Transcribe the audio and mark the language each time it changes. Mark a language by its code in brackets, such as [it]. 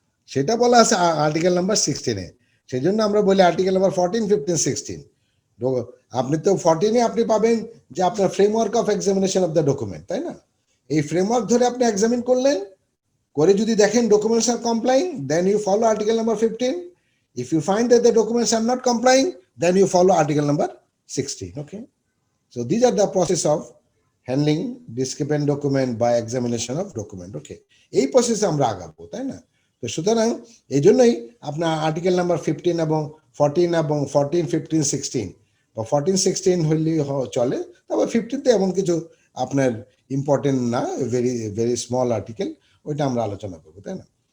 [bn] সেটা বলা আছে আর্টিকেল নাম্বার 16-এ। সেই জন্য আমরা বলি আর্টিকেল নাম্বার 14, 15, 16। আপনি তো 14-এ আপনি পাবেন যে আপনার framework of examination of the document, তাই না? এই ফ্রেমওয়ার্ক ধরে আপনি এক্সামিন করলেন, করে যদি দেখেন [en] Documents are complying, then you follow article number 15. If you find that the documents are not complying, then you follow article number 16. Okay. So these are the process of handling discrepant document by examination of document. [bn] Okay. এই প্রসেসে আমরা আগাবো, তাই না? তো সুতরাং এই জন্যই আপনার আর্টিকেল নাম্বার 15 এবং 14 এবং 14, 15, 16 বা 14, 16 হইলে চলে। তবে 15তে এমন কিছু আপনার ইম্পর্টেন্ট না, ভেরি ভেরি স্মল আর্টিকেল, ওইটা আমরা আলোচনা করবো, তাই না?